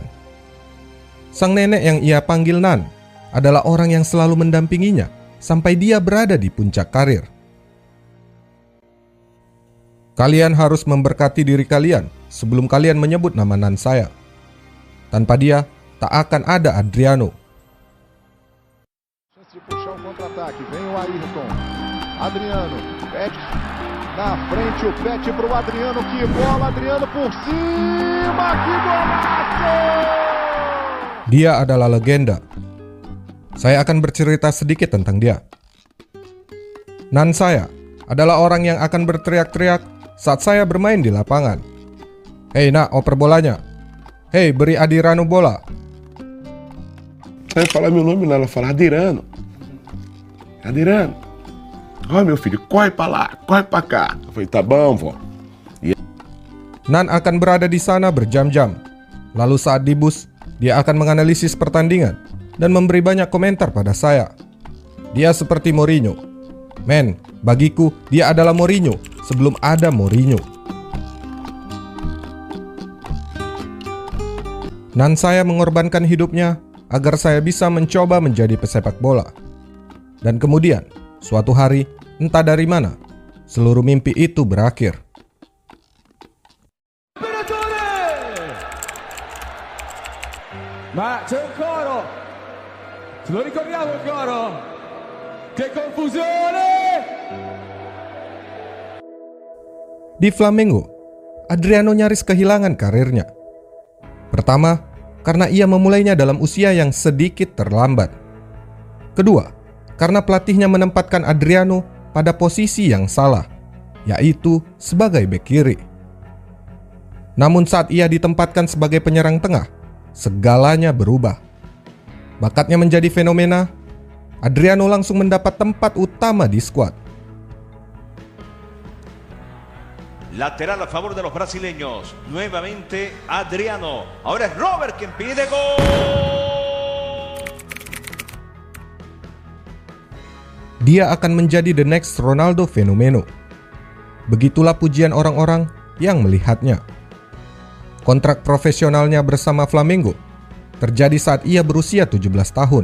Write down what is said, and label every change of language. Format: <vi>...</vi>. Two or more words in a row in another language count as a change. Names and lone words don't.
<id>Sang nenek yang ia panggil Nan adalah orang yang selalu mendampinginya sampai dia berada di puncak karir. Kalian harus memberkati diri kalian sebelum kalian menyebut nama Nan saya. Tanpa dia, tak akan ada Adriano.</id> <pt>De puxar o contra-ataque, vem o Ayrton, Adriano, pede na frente o pet pro Adriano, que bola, Adriano por cima, que golaço!</pt> <id>Dia adalah legenda. Saya akan bercerita sedikit tentang dia. Nan saya adalah orang yang akan berteriak-teriak saat saya bermain di lapangan. Hei nak, oper bolanya. Hei, beri Adriano bola.</id> <pt>Aí falar meu nome lá, ela fala Adirano. Adirano. Ó, meu filho, corre pra lá, corre pra cá. Eu falei, tá bom, vó.</pt> <id>Nan akan berada di sana berjam-jam. Lalu saat di bus, dia akan menganalisis pertandingan dan memberi banyak komentar pada saya. Dia seperti Mourinho. Men, bagiku dia adalah Mourinho sebelum ada Mourinho. Nan saya mengorbankan hidupnya agar saya bisa mencoba menjadi pesepak bola. Dan kemudian, suatu hari, entah dari mana, seluruh mimpi itu berakhir.</id> <it>Ma c'è un coro, ce lo ricordiamo il coro? Che confusione!</it> <id>Di Flamengo, Adriano nyaris kehilangan karirnya. Pertama, karena ia memulainya dalam usia yang sedikit terlambat. Kedua, karena pelatihnya menempatkan Adriano pada posisi yang salah, yaitu sebagai bek kiri. Namun saat ia ditempatkan sebagai penyerang tengah, segalanya berubah. Bakatnya menjadi fenomena, Adriano langsung mendapat tempat utama di skuad.</id> <es>Lateral a favor de los brasileños. Nuevamente Adriano. Ahora es Robert quien pide gol.</es> <id>Dia akan menjadi</id> <en>the next</en> <id>Ronaldo fenomeno. Begitulah pujian orang-orang yang melihatnya. Kontrak profesionalnya bersama Flamengo terjadi saat ia berusia 17 tahun.</id>